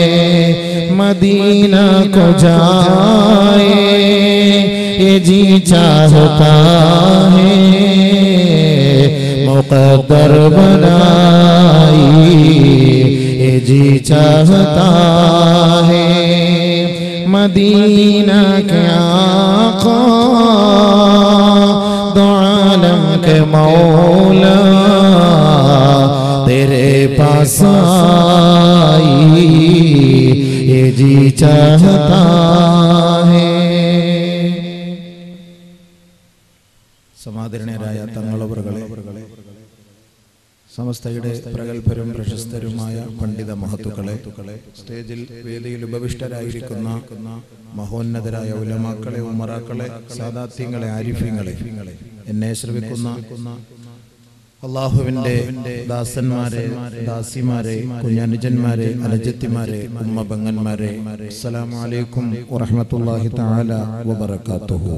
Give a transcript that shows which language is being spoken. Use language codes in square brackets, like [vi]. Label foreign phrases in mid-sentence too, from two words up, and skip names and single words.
[ur] مدینہ کو جائے یہ جی چاہتا ہے، مقدر بنائی یہ جی چاہتا ہے، مدینہ کے آقا دو عالم کے مولا تیرے پاس آئی یہ جی چاہتا ہے. [ml] സമാദരണീയരായ തങ്ങളവറുകളെ, സമസ്തയുടെ പ്രഗൽഭരും പ്രശസ്തരുമായ പണ്ഡിത മഹത്തുക്കളെ, സ്റ്റേജിൽ വേദിയിൽ ഉപവിഷ്ടരായിരിക്കുന്ന മഹോന്നതരായ ഉലമാക്കളെ, ഉമറാക്കളെ, സാദാത്യങ്ങളെ, ആരിഫ്യങ്ങളെ, എന്നെ ശ്രവിക്കുന്ന അള്ളാഹുവിന്റെ ദാസന്മാരെ, ദാസിമാരെ, കുഞ്ഞനുജന്മാരെ, അനുജത്തിമാരെ, ഉമ്മ ബങ്ങന്മാരെ, [ar] السلام عليكم ورحمة الله تعالى وبركاته.